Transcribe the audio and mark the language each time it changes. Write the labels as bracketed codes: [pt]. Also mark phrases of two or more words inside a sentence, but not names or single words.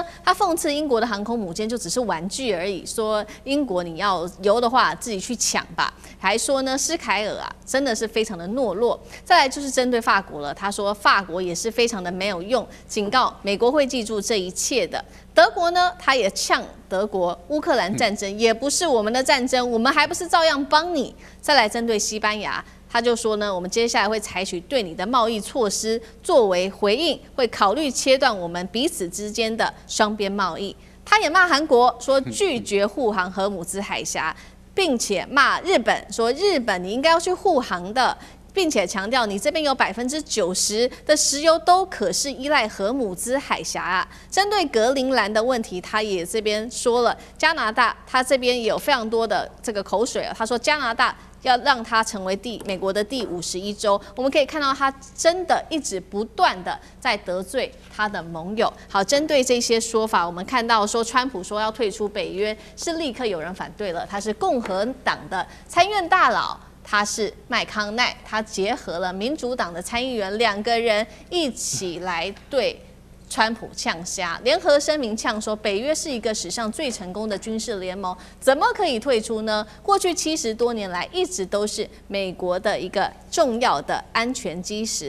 [zh] 他諷刺英國的航空母艦就只是玩具而已，說英國你要油的話自己去搶吧，還說呢施凱爾啊真的是非常的懦弱。再來就是針對法國了，他說法國也是非常的沒有用，警告美國會記住這一切的。德國呢，他也嗆德國，烏克蘭戰爭也不是我們的戰爭，我們還不是照樣幫你。再來針對西班牙，他就說呢，我們接下來會採取對你的貿易措施作為回應，會考慮切斷我們彼此之間的雙邊貿易。他也罵韓國，說拒絕護航荷姆茲海峽，並且罵日本，說日本你應該要去護航的，並且強調你這邊有90%的石油都可是依賴荷姆茲海峽啊。針對格陵蘭的問題，他也這邊說了，加拿大他這邊也有非常多的這個口水啊。他說加拿大要讓他成為美國的第51州，我們可以看到他真的一直不斷的在得罪他的盟友。好，針對這些說法，我們看到說川普說要退出北約，是立刻有人反對了，他是共和黨的參院大佬。他是麥康奈，他結合了民主黨的參議員，2個人一起來對川普嗆蝦，聯合聲明嗆說，北約是一個史上最成功的軍事聯盟，怎麼可以退出呢？過去70多年來，一直都是美國的一個重要的安全基石。